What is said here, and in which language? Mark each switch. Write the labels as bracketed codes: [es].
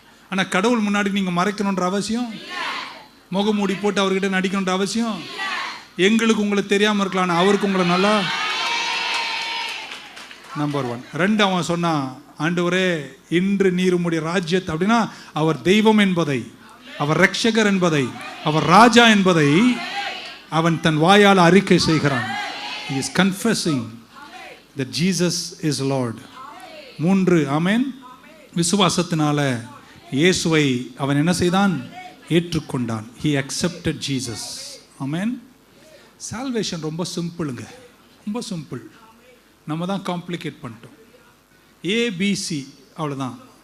[ta] ஆனால் கடவுள் முன்னாடி நீங்க மறைக்கணுன்ற அவசியம், முகமூடி போட்டு அவர்கிட்ட நடிக்கணுன்ற அவசியம் எங்களுக்கு உங்களுக்கு தெரியாமல் இருக்கலாம், அவருக்கு உங்களை நல்லா. நம்பர் 1. 2, அவன் சொன்னான், ஆண்டவரே இன்று நீர் உம்முடைய ராஜ்யத்தை, அப்படின்னா அவர் தெய்வம் என்பதை, அவர் ரட்சகர் என்பதை, அவர் ராஜா என்பதை அவன் தன் வாயால் அறிக்கை செய்கிறான். [en] He is confessing that Jesus is Lord. [ta] 3, ஆமென். விசுவாசத்தினால இயேசுவை அவன் என்ன செய்தான்? ஏற்றுக்கொண்டான். [en] He accepted Jesus. ஆமென். Salvation ரொம்ப சிம்பிளுங்க, ரொம்ப சிம்பிள். [ta] நம்ம தான் காம்ப்ளிகேட் பண்ணிட்டோம். ஏபிசி அவ்வளோதான்.